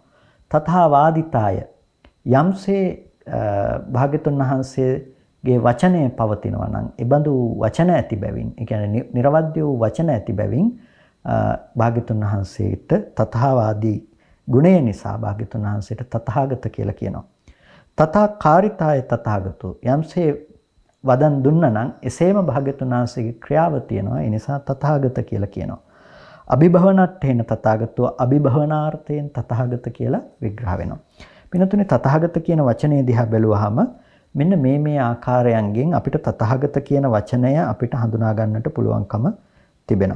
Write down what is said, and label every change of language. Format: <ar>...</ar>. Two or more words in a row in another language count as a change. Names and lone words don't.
<si>තථාවාදිතාය යම්සේ භාග්‍යවතුන් වහන්සේගේ වචනය පවතිනවා නම් එබඳු වචන ඇති බැවින් ඒ කියන්නේ නිර්වද්‍ය වූ වචන ඇති බැවින් භාග්‍යවතුන් වහන්සේට තථාවාදී ගුණය නිසා භාග්‍යවතුන් වහන්සේට තථාගත කියලා කියනවා.</si> <pi>තථා කාරිතාය තථාගතෝ</pi> <si>යම්සේ වදන් දුන්නා නම් එසේම භාග්‍යවතුන් වහන්සේගේ ක්‍රියාව තියෙනවා. ඒ නිසා තථාගත කියලා කියනවා.</si> <pi>අභිභවනට්ඨේන තථාගතෝ</pi> <si>අභිභවනාර්ථයෙන් තථාගත කියලා විග්‍රහ වෙනවා. පිනතුනේ තථාගත කියන වචනේ දිහා බැලුවාම මෙන්න මේ ආකාරයන්ගෙන් අපිට තථාගත කියන වචනය අපිට හඳුනා ගන්නට පුළුවන්කම තිබෙනවා.</si>